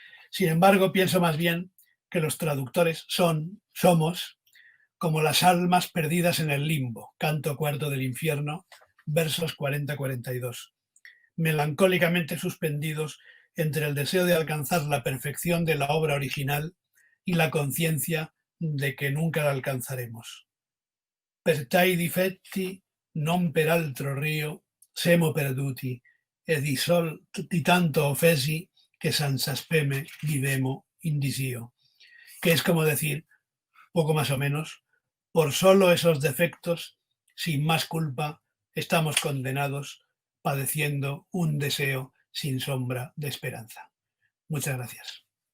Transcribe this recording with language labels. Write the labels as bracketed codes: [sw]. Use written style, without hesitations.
[es] Sin embargo, pienso más bien que los traductores somos como las almas perdidas en el limbo, canto cuarto del infierno, versos 40-42, melancólicamente suspendidos entre el deseo de alcanzar la perfección de la obra original y la conciencia de que nunca la alcanzaremos. [it] Per tai difetti non per altro rio semo perduti e di tanto offesi que senza speme vivemo indisio. [es] Que es como decir, poco más o menos, por solo esos defectos, sin más culpa, estamos condenados padeciendo un deseo sin sombra de esperanza. Muchas gracias.